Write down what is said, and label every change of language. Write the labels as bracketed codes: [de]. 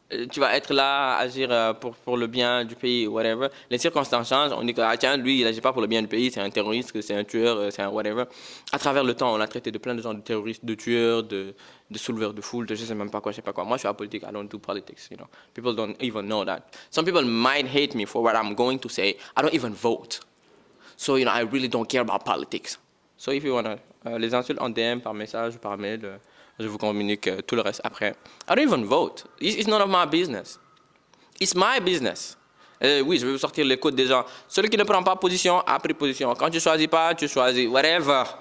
[fr] Tu vas être là à agir pour le bien du pays, whatever. Les circonstances changent, on dit que, ah, tiens, lui, il agit pas pour le bien du pays, c'est un terroriste, c'est un tueur, c'est un whatever. À travers le temps, on a traité de plein de gens de terroristes, de tueurs, de souleveurs de foule, de je sais même pas quoi, je sais pas quoi. Moi, je suis apolitique, [en] I don't do politics, you know. People don't even know that. Some people might hate me for what I'm going to say. I don't even vote. So, I really don't care about politics. So, if you wanna, [fr] les insultes en DM, par message, par mail, je vous communique tout le reste après. [en] I don't even vote. It's none of my business. [fr] It's my business. Oui, je vais vous sortir les codes des gens. Celui qui ne prend pas position a pris position. Quand tu choisis pas, tu choisis. Whatever.